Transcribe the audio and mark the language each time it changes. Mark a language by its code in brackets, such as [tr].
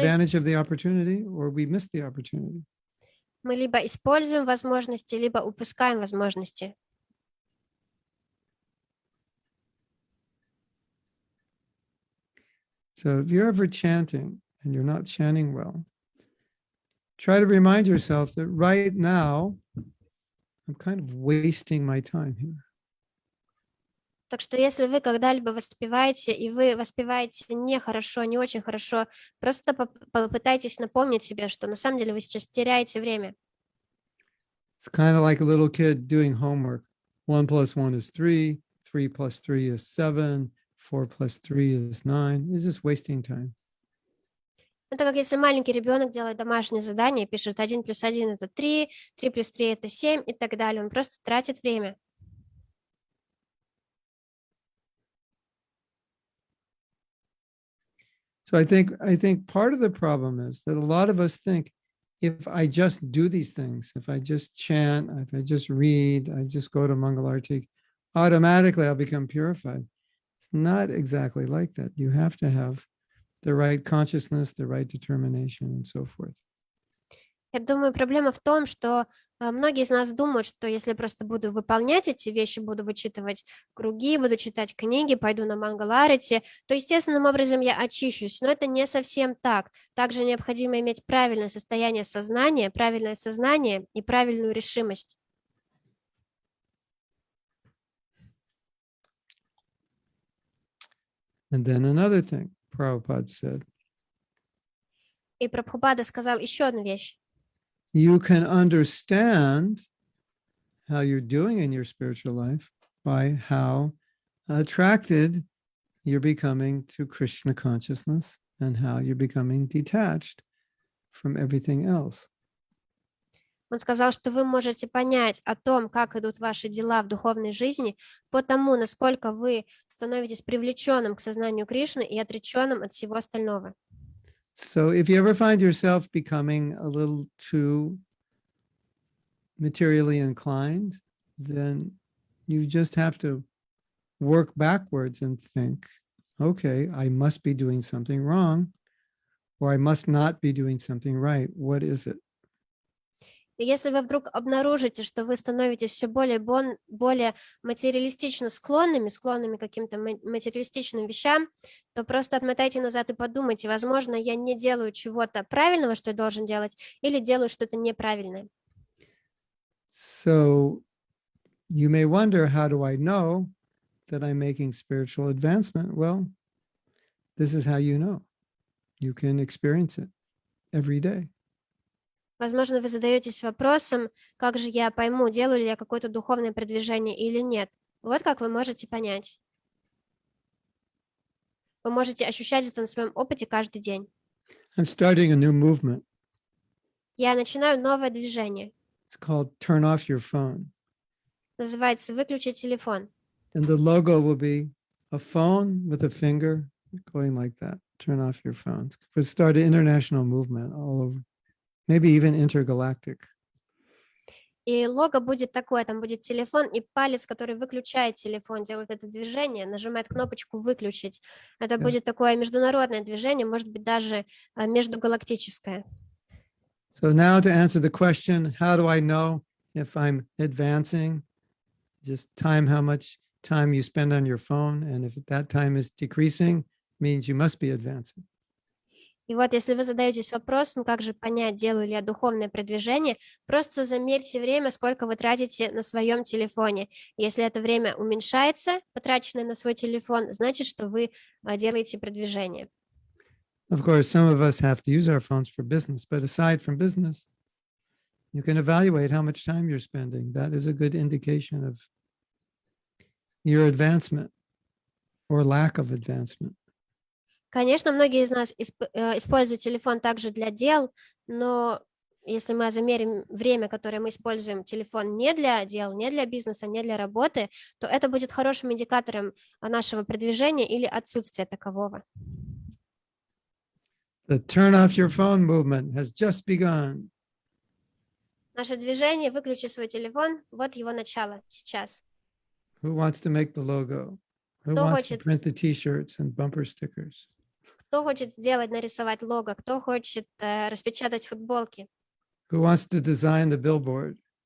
[en] advantage of the opportunity or we miss the opportunity. [ru] Мы либо используем возможности, либо упускаем возможности. [en] So if you're ever chanting and you're not chanting well, try to remind yourself that right now, I'm kind of wasting my time here. [ru] Так что если вы когда-либо воспеваете, и вы воспеваете нехорошо, не очень хорошо, просто попытайтесь напомнить себе, что на самом деле вы сейчас теряете время. [en] It's kind of like a little kid doing homework. 1 + 1 is 3, 3 + 3 is 7, 4 + 3 is 9. It's just wasting time. [ru] Это как если маленький ребенок делает домашнее задание, пишет 1 + 1 это 3, 3 + 3 это 7 и так далее. Он просто тратит время. [en] So I think part of the problem is that a lot of us think if I just do these things, if I just chant, if I just read, I just go to Mangalarti, automatically I'll become purified. It's not exactly like that. You have to have the right consciousness, the right determination, and so forth. [ru] Я думаю, проблема в том, что многие из нас думают, что если я просто буду выполнять эти вещи, буду вычитывать круги, буду читать книги, пойду на Мангаларити, то естественным образом я очищусь. Но это не совсем так. Также необходимо иметь правильное состояние сознания, правильное сознание и правильную решимость. [en] And then another thing Prabhupada said, [ru] И Прабхупада сказал еще одну вещь. [en] you can understand how you're doing in your spiritual life by how attracted you're becoming to Krishna consciousness and how you're becoming detached from everything else. [ru] Он сказал, что вы можете понять о том, как идут ваши дела в духовной жизни, по тому, насколько вы становитесь привлеченным к сознанию Кришны и отреченным от всего остального. [en] So if you ever find yourself becoming a little too materially inclined, then you just have to work backwards and think, okay, I must be doing something wrong, or I must not be doing something right. What is it? [ru] И если вы вдруг обнаружите, что вы становитесь все более материалистично склонными к каким-то материалистичным вещам, то просто отмотайте назад и подумайте, возможно, я не делаю чего-то правильного, что я должен делать, или делаю что-то неправильное. [en] So you may wonder, how do I know that I'm making spiritual advancement? Well, this is how you know. You can experience it every day. [ru] Возможно, вы задаетесь вопросом, как же я пойму, делаю ли я какое-то духовное продвижение или нет. Вот как вы можете понять. Вы можете ощущать это на своем опыте каждый день. [en] I'm starting a new movement. [ru] Я начинаю новое движение. [en] It's called Turn Off Your Phone. [ru] Называется «Выключить телефон». [en] And the logo will be a phone with a finger going like that. Turn off your phones. We'll start an international movement all over, maybe even intergalactic. [ru] И лого будет такое, там будет телефон и палец, который выключает телефон, делает это движение, нажимает кнопочку «Выключить». Это будет такое международное движение, может быть, даже междугалактическое. [en] So now to answer the question, how do I know if I'm advancing? Just time how much time you spend on your phone. And if that time is decreasing, means you must be advancing. [ru] И вот если вы задаетесь вопросом, как же понять, делаю ли я духовное продвижение, просто замерьте время, сколько вы тратите на своем телефоне. Если это время уменьшается, потраченное на свой телефон, значит, что вы делаете продвижение. [en] Of course, some of us have to use our phones for business, but aside from business, you can evaluate how much time you're spending. That is a good indication of your advancement or lack of advancement. [ru] Конечно, многие из нас используют телефон также для дел, но если мы замерим время, которое мы используем телефон не для дел, не для бизнеса, не для работы, то это будет хорошим индикатором нашего продвижения или отсутствия такового. [en] The turn off your phone movement has just begun. [ru] Наше движение «Выключи свой телефон» — вот его начало сейчас. [en] Who wants to make the logo? Who [ru] Кто [en] wants to [ru] хочет- [en] print the t-shirts and bumper stickers? [ru] Кто хочет сделать, нарисовать лого, кто хочет распечатать футболки, [en] Who wants to design the billboard?